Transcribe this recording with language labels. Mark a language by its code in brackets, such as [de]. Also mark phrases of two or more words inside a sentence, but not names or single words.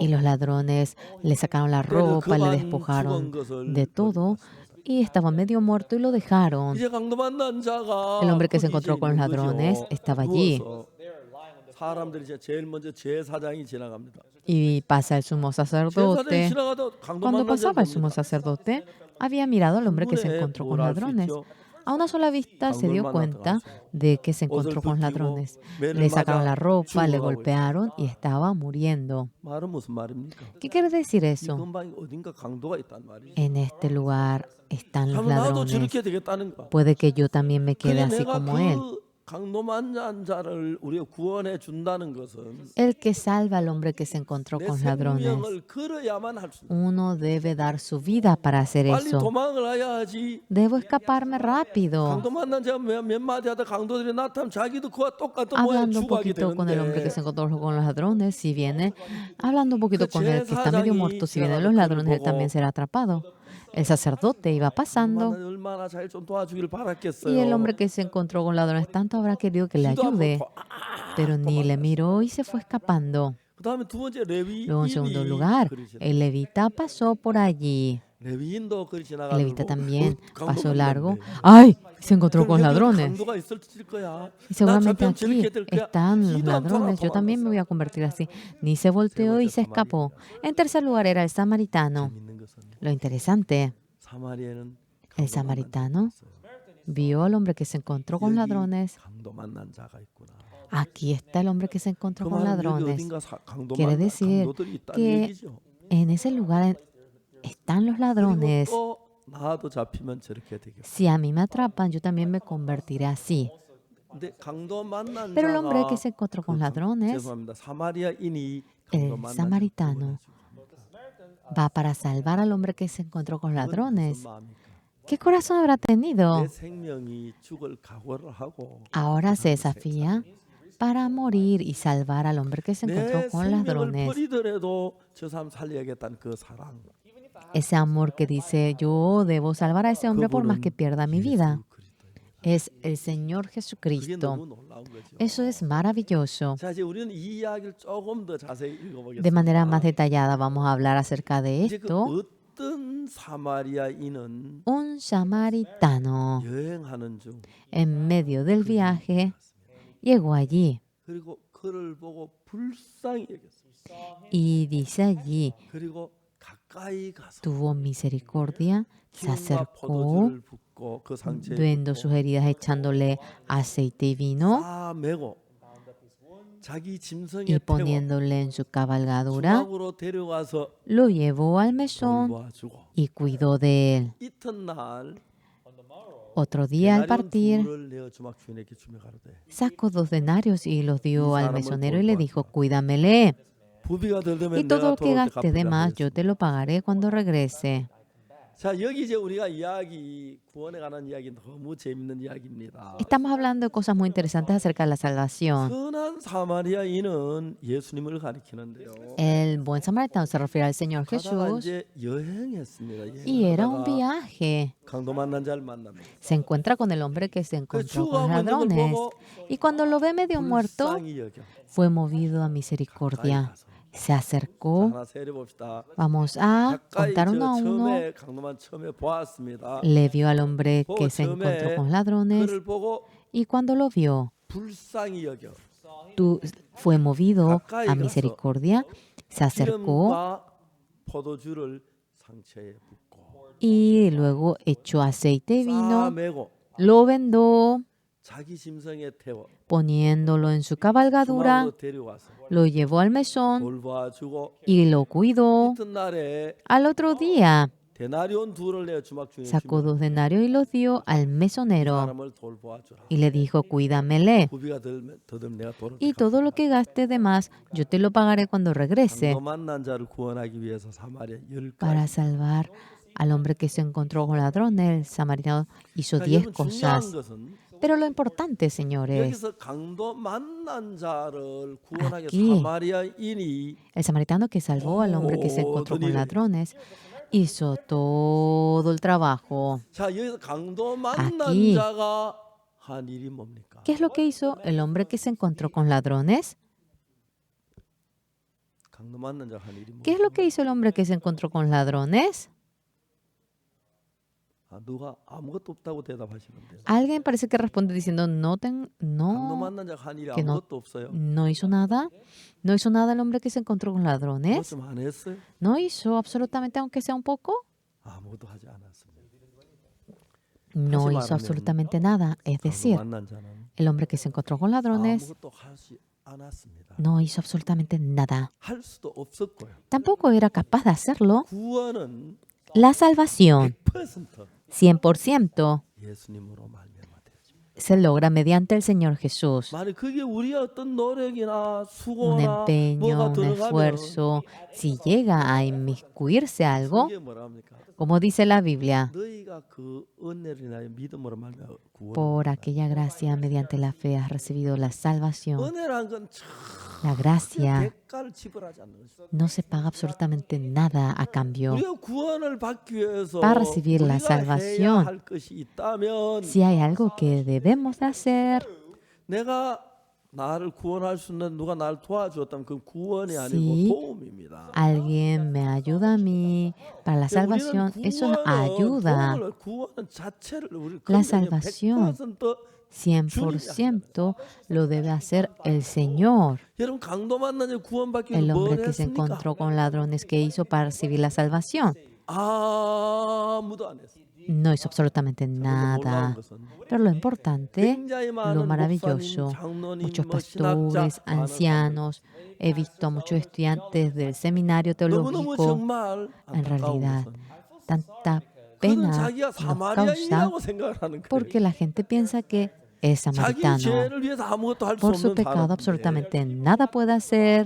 [es] y los ladrones le sacaron la ropa, le despojaron de todo y estaba medio muerto y lo dejaron. [ko] 이제 강도 만난 자가 [es] El hombre que se [ko] 거기 [es] encontró [ko] 이제 [es] con los [ko] 있는 [es] ladrones [ko] 거죠. [es] estaba allí [ko] 누워서 사람들이 이제 제일 먼저 제사장이 지나갑니다. [es] y pasa el sumo [ko] 제사장이 [es] sacerdote. [ko] 지나가도 강도 [es] Cuando [ko] 만난 자를 [es] pasaba el sumo [ko] 봅니다. [es] sacerdote, había mirado al hombre que se [ko] 한눈에 [es] encontró con [ko] 뭘 알 수 [es] ladrones. [ko] 있죠? [es] A una sola vista se dio cuenta de que se encontró con ladrones. Le sacaron la ropa, le golpearon y estaba muriendo. [ko] 말은 무슨 말입니까? [es] ¿Qué quiere decir [ko] 이 [es] eso? [ko] 근방에 어딘가 강도가 있단 말이죠. [es] En este lugar están los [ko] 그럼 나도 [es] ladrones. [ko] 저렇게 되겠다는 거. [es] Puede que yo también me quede [ko] 그래 [es] así [ko] 내가 [es] como él. [ko] 그 강도 만난 자를 우리가 구원해 준다는 것은 [es] El que salva al hombre que se encontró [ko] 내 [es] con ladrones. [ko] 생명을 걸어야만 할 수 있는. [es] Uno debe dar su vida para hacer [ko] 빨리 [es] eso. [ko] 도망을 해야지. [es] Debo escaparme rápido. [ko] 강도 만난 자가 몇 마디 하다 강도들이 나타나면 자기도 그와 똑같은 모양 [es] Hablando un [ko] 죽어가게 [es] poquito con el hombre que [ko] 되는데 [es] se encontró con los ladrones, si viene, hablando un poquito con el que está medio muerto, si vienen los ladrones, él también será atrapado. El sacerdote iba pasando [ko] 얼마나 잘 좀 도와주길 바랐겠어요. [es] y el hombre que se encontró con ladrones tanto habrá querido que le [ko] 기도 한번 [es] ayude, pero ni le miró y se fue escapando. [ko] 그다음에 두 번째 [es] Luego, en segundo [ko] 레위인이 [es] lugar, [ko] 그리 지나- [es] el levita pasó por allí. [ko] 레위인도 그리 [es] El [ko] 지나가는 [es] levita también [ko] 강도 [es] pasó [ko] 만났네. [es] largo. ¡Ay! Se encontró [ko] 그럼 [es] con [ko] 여기 [es] ladrones. [ko] 강도가 있을 거야. [es] Y seguramente [ko] 나 잡히면 [es] aquí [ko] 저렇게 될 거야. [es] están los [ko] 기도 안 [es] ladrones. Yo también me voy a convertir así. Ni se volteó y se escapó. En tercer lugar era el samaritano. [ko] 믿는 것은 [es] Lo interesante, [ko] 사마리아는 [es] el samaritano vio al hombre que se encontró con ladrones. [ko] 강도 만난 자가 있구나. [es] aquí está el hombre que se encontró [ko] 그 [es] con [ko] 말은 여기 [es] ladrones. [ko] 어딘가 [es] Quiere decir [ko] 강도들이 있다는 [es] que [ko] 얘기죠. [es] en ese lugar están los [ko] 그리고 [es] ladrones. [ko] 또 나도 잡히면 저렇게 되겠고. [es] Si a mí me atrapan, yo también me convertiré así. [ko] 근데 강도 만난 [es] Pero el hombre que [ko] 자가 [es] se encontró con ladrones, [ko] 죄송합니다. 사마리아인이 [es] el [ko] 강도 만난 자를 [es] samaritano, va para salvar al hombre que se encontró con [ko] 구원해주고. 그건 무슨 [es] ladrones. [ko] 마음입니까? [es] ¿Qué corazón habrá tenido? [ko] 내 생명이 죽을 각오를 하고 [es] Ahora se desafía para morir y salvar al hombre que se [ko] 내 [es] encontró con [ko] 생명을 [es] ladrones. [ko] 버리더라도 저 사람 살려야겠다는 그 사랑. [es] Ese amor que dice, yo debo salvar a ese hombre por más que pierda mi vida. [ko] 예수 그리스도예요. [es] Es el Señor [ko] 그게 [es] Jesucristo. [ko] 너무 놀라운 거죠. [es] Eso es maravilloso. [ko] 자, 이제 우리는 이 이야기를 조금 더 자세히 읽어보겠습니다. [es] De manera más detallada vamos a hablar acerca de [ko] 이제 그 [es] esto. [ko] 어떤 사마리아인은 [es] Un samaritano [ko] 여행하는 중 [es] en medio del viaje llegó allí [ko] 그리고 그를 보고 불쌍히 여겼습니다. [es] y dice allí, [ko] 그리고 가까이 가서 [es] tuvo misericordia, se [ko] 기름과 [es] acercó, [ko] 포도주를 붓고 그 상처에 [es] viendo sus heridas, echándole aceite y vino [ko] 싸매고 자기 짐승에 [es] y [ko] 태워 [es] poniéndole en su cabalgadura, [ko] 주막으로 데려가서 [es] lo llevó al mesón [ko] 돌봐주고 [es] y cuidó de él. [ko] 이튿날 [es] Otro día al [ko] 데나리온 [es] partir, [ko] 둘을 내어 주막 주인에게 주며 가로되 [es] sacó 2 denarios y los dio al mesonero y le dijo, cuídamele. [ko] 부비가 덜 되면 [es] Y todo [ko] 내가 [es] lo que [ko] 돌아올 때 [es] gaste de [ko] 갚으리라 [es] más, yo [ko] 하였습니다. [es] te lo pagaré cuando regrese. [ko] 자, 여기 이제 우리가 이야기 구원에 관한 이야기 너무 재밌는 이야기입니다. [es] Estamos hablando de cosas muy interesantes acerca de la salvación. [ko] 선한 사마리아인은 예수님을 가리키는데요. [es] El buen samaritano se refiere al Señor [ko] 가다가 [es] Jesús [ko] 이제 여행했습니다. [es] y era un [ko] 여행하다가 [es] viaje. [ko] 강도 만난 자를 만납니다. [es] Se encuentra con el hombre que se encontró con [ko] 죽어가고 있는 걸 [es] ladrones [ko] 보고 [es] y cuando lo ve medio muerto, [ko] 불쌍히 여겨 [es] fue movido a [ko] 가까이 [es] misericordia. [ko] 가서. [es] Se [ko] 자, [es] acercó. [ko] 하나 세려 봅시다. [es] Vamos a [ko] 가까이 [es] contar uno a uno. [ko] 처음에 강도만 처음에 보았습니다. [es] Le vio al hombre que se encontró con ladrones [ko] 그를 보고 [es] y cuando lo vio, [ko] 불쌍히 여겨 [es] fue movido a misericordia, se acercó [ko] 기름과 포도주를 상처에 붓고 [es] y luego echó aceite y vino, [ko] 싸매고 [es] lo vendó, [ko] 자기 짐승에 태워 [es] poniéndolo en su cabalgadura, [ko] 주막으로 데려와서 [es] lo llevó al mesón [ko] 돌봐주고 [es] y lo cuidó. [ko] 이튿날에 [es] Al otro día [ko] 데나리온 둘을 내어 주막 주인에 [es] sacó [ko] 주며 [es] 2 denarios y los dio al mesonero [ko] 사람을 돌보아주라. [es] y le dijo, cuídamele. [ko] 부비가 더들면 내가 돌을 [es] Y todo lo que gaste de más, yo te lo pagaré cuando regrese. [ko] 강도 만난 자를 구원하기 위해서 사마리아 열 [es] Para [ko] 가지. [es] salvar al hombre que se encontró con ladrones, el samaritano hizo [ko] 그러니까 [es] 10 [ko] 여러분 중요한 [es] cosas. [ko] 것은 [es] Pero lo importante, señores, [ko] 여기서 강도 만난 자를 구원하기 [es] Aquí. [ko] 사마리아인이 [es] el samaritano que salvó al hombre que se encontró con ladrones hizo todo el trabajo. [ko] 자, 여기서 강도 만난 [es] Aquí. [ko] 자가 한 일이 뭡니까? [es] ¿Qué es lo que hizo el hombre que se encontró con ladrones? [ko] 강도 만난 자가 한 일이 [es] ¿Qué es [ko] 뭡니까? [es] lo que hizo el hombre que se encontró con ladrones? [ko] 아, 누가 아무것도 없다고 대답하시는데. [es] Alguien parece que responde diciendo, [ko] 강도 [es] no, [ko] 만난 자가 한 일이 [es] que no- [ko] 아무것도 없어요. [es] no hizo nada. No hizo nada el hombre que se encontró con [ko] 뭐 [es] ladrones. [ko] 좀 안 했어요? [es] No hizo absolutamente, aunque sea un poco. [ko] 아무것도 하지 않았습니다. [es] No [ko] 다시 [es] hizo [ko] 말하면 [es] absolutamente nada. Es [ko] 강도 [es] decir, [ko] 만난 자는 [es] el hombre que se encontró con ladrones [ko] 아무것도 하지 않았습니다. [es] no hizo absolutamente nada. [ko] 할 수도 없었고요. [es] Tampoco era capaz de hacerlo. [ko] 구원은 [es] La salvación, [ko] 100% [es] 100%, [ko] 예수님으로 말미암아 되어집니다. [es] se logra mediante el Señor Jesús. [ko] 만약 그게 우리의 어떤 노력이나 [es] Un [ko] 수고나 [es] empeño, [ko] 뭐가 [es] un [ko] 들어가면 [es] esfuerzo, si llega a inmiscuirse algo, [ko] 그게 뭐라 합니까? [es] como dice la Biblia, [ko] 너희가 그 은혜를 인하여 믿음으로 말미암아 구원. [es] por aquella gracia mediante la fe has recibido la salvación. [ko] 은혜란 건 [es] La gracia [ko] 대가를 지불하지 않는 것이죠. [es] no se paga absolutamente nada a cambio. [ko] 우리가 구원을 받기 위해서 [es] Para recibir la [ko] 우리가 [es] salvación, [ko] 해야 할 것이 있다면 [es] Si hay algo que debemos de hacer, [ko] 내가 나를 구원할 수 있는 누가 나를 도와주었다면 그 구원이 아니고 [es] Sí. [ko] 도움입니다. [es] alguien me ayuda a mí para la salvación, eso es ayuda. [ko] 구원 자체를 우리 [es] La salvación [ko] 100% [es] 100% lo debe hacer el Señor. [ko] 여러분 강도 만난 자 구원받기 [es] El [ko] 위해서 뭘 [es] hombre que se [ko] 했습니까? [es] encontró con ladrones que hizo para recibir la salvación. [ko] 아무도 안 했어요. [es] no hizo absolutamente [ko] 그런데 놀라운 [es] nada. [ko] 것은 [es] Pero lo importante, [ko] 굉장히 [es] lo [ko] 많은 목사님, [es] maravilloso, [ko] 장로님, [es] muchos [ko] 뭐 신학자, [es] pastores, [ko] 많은 사람들 [es] ancianos, he visto a muchos estudiantes del seminario [ko] 너무너무 [es] teológico. [ko] 정말 [es] En [ko] 안타까운 [es] realidad, [ko] 것은 [es] tanta [ko] 그들은 [es] pena [ko] 자기가 [es] nos causa [ko] 사마리아인이라고 생각을 하는 거예요. [es] porque la gente piensa que es [ko] 자기 [es] samaritano. [ko] 죄를 위해서 아무것도 할 수 [es] Por su [ko] 없는 [es] pecado [ko] 사람인데 [es] absolutamente nada puede hacer,